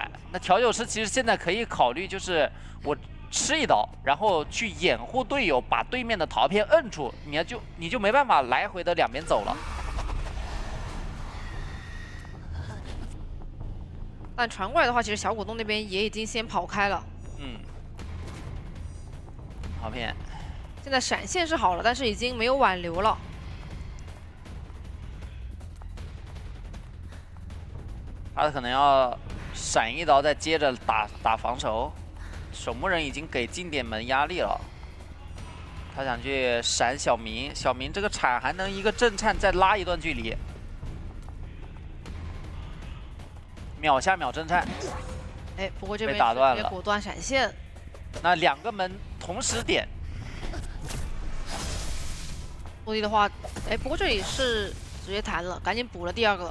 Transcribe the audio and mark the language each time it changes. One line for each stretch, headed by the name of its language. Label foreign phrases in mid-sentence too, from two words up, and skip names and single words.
Chinese: 那調酒師其實現在可以考慮，就是我吃一刀，然後去掩護隊友，把對面的陶片摁住，你就沒辦法來回的兩邊走了。但傳過來的話，其實小果凍那邊也已經先跑開了。嗯，好片。現在閃現是好了，但是已經沒有挽留了。他可能要閃一刀，再接着打防守。守墓人已经给近点门压力了，他想去閃小明，小明这個鏟還能一個震顫再拉一段距離，秒下秒震顫。哎，不過這邊被打斷了，果斷閃現。那2個門同時點，落地的話，哎，不過這裡是直接彈了，趕緊補了第2個。